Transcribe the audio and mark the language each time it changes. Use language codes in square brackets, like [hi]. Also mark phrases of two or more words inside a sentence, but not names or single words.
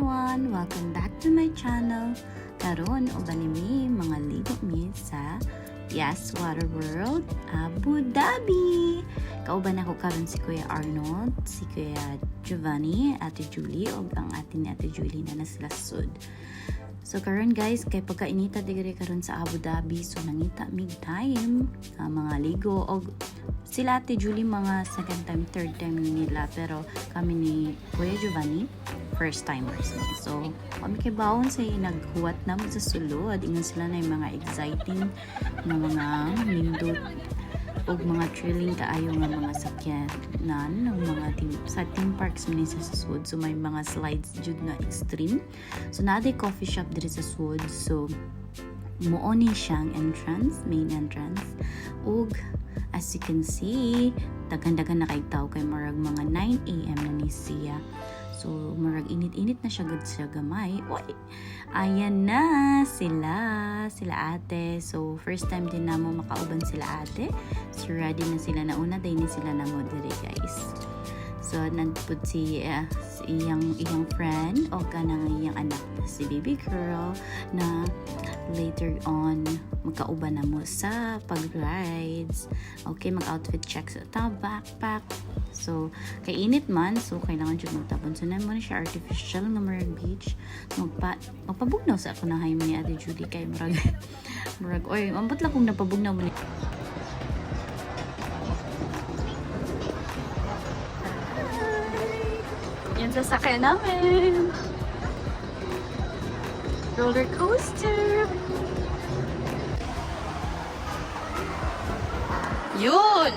[en] everyone! Welcome back to my channel. [ceb] Karon uban mi mga ligo mi sa Yas Water World, Abu Dhabi. Kauban ako karon si Kuya Arnold, si Kuya Giovanni, Ate Julie, o ang atin ni Ate Julie na sila sud. So karon guys, kay pagkainita digre karon sa Abu Dhabi, so nangita mig time mga ligo og sila Ate Julie mga [en] second time, third time [ceb] nila, pero kami ni Kuya Giovanni [en] first timers. [ceb] So kami kay bawon sa naghuwat na sa sulod, ingon sila na yung mga exciting na mga nindot o mga thrilling kaayo nga mga sakyanan ng mga sa [en] theme parks [ceb] man sa sud. So may mga slides jud na extreme. So naday coffee shop diri sa sud. So muoni siyang entrance, [en] main entrance. Ug as you can see, [ceb] dagan-dagan na kay tao kay marag mga 9 AM na ni siya. So marag init-init na siya gud siya gamay. Oy, ayan na sila ate. So first time din namo makauban sila ate. So ready na sila, nauna day ni sila na mo diri guys. So nandpud si iyang friend o kanang iyang anak si baby girl na [en] later on [ceb] magkauban na mo sa pag-rides. Okay, mag- [en] outfit check [ceb] sa backpack. So kay init man, so kailangan jud magtabon. So namo ni siya artificial nga marag beach. Magpabugnaw sa ako na hay ni Ate Judy kay murag oy, ambot lang kung napabugnaw mo ni. [tl] Yan sasakyan namin. [en] Roller coaster. [tl] Yun!